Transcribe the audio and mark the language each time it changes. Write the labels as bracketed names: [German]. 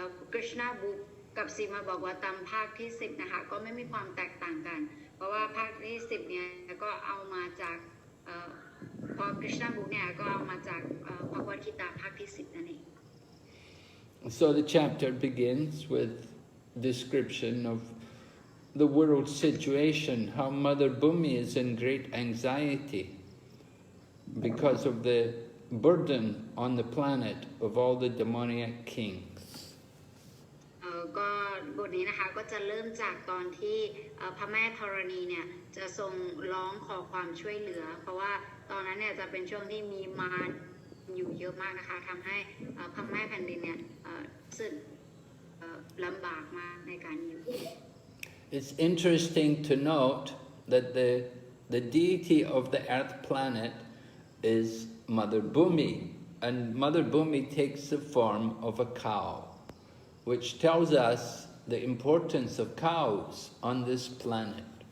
[Thai] Krishna book กับสีมาบอกว่าตามภาคที่10นะคะก็ไม่มีความแตกต่างกันเพราะว่าภาคที่10เนี่ยก็เอามาจากพอ Krishna book เนี่ยก็เอามาจากภกวดกีตาภาคที่10นั่นเอง [English] So the chapter begins with description of the world situation, how Mother Bhumi is in great anxiety because of the burden on the planet of all the demoniac kings. [Thai] ก็บทนี้นะคะก็จะเริ่มจากตอนที่พระแม่ธรณีเนี่ยจะทรงร้องขอความช่วยเหลือเพราะว่าตอนนั้นเนี่ยจะเป็นช่วงที่มีมารอยู่เยอะมากนะคะทำให้พระแม่แผ่นดินเนี่ยรู้สึกลำบากมากในการอยู่ [English] It's interesting to note that the deity of the earth planet is Mother Bhumi, and Mother Bhumi takes the form of a cow, which tells us the importance of cows on this planet.